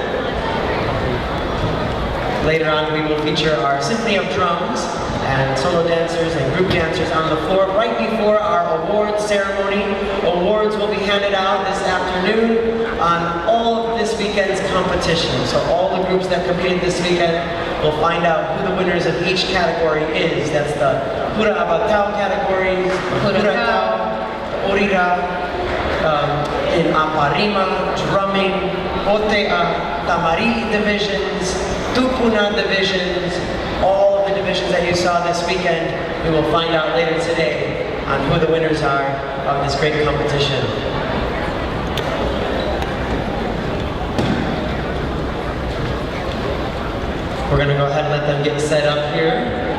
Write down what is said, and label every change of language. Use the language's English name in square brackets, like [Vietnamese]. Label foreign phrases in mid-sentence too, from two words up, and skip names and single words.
[English] Later on, we will feature our Symphony of Drums and solo dancers and group dancers on the floor right before our awards ceremony. Awards will be handed out this afternoon on all of this weekend's competition. So all the groups that competed this weekend will find out who the winners of each category is. That's the Hura Abatao categories, Huratau, Orira, in Aparima, Drumming, Otea, Tamari divisions, Tupuna divisions, all of the divisions that you saw this weekend. We will find out later today on who the winners are of this great competition. We're going to go ahead and let them get set up here.